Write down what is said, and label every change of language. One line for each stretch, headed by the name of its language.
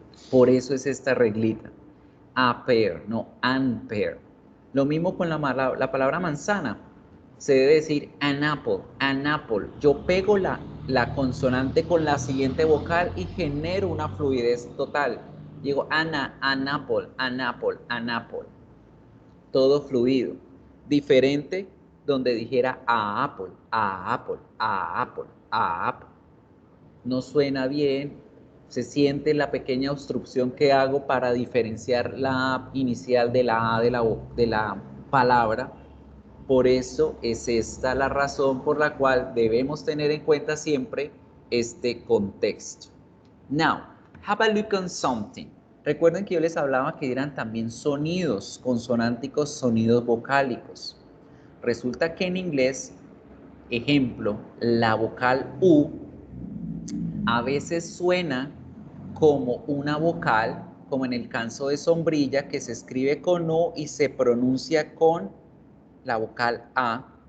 Spanish: Por eso es esta reglita. A pair, no ampere. Lo mismo con la palabra manzana. Se debe decir
English: an apple, an apple.
Spanish: Yo pego la consonante con la siguiente vocal y genero una fluidez total. Digo
English: an apple, an apple, an apple.
Spanish: Todo fluido. Diferente donde dijera
English: a apple, a apple,
Spanish: a apple, a apple. No suena bien, se siente la pequeña obstrucción que hago para diferenciar la A inicial de la A de la palabra. Por eso es esta la razón por la cual debemos tener en cuenta siempre este contexto.
English: Now, have a look on something.
Spanish: Recuerden que yo les hablaba que eran también sonidos consonánticos, sonidos vocálicos. Resulta que en inglés, ejemplo, la vocal U a veces suena como una vocal, como en el caso de sombrilla, que se escribe con O y se pronuncia con la vocal A.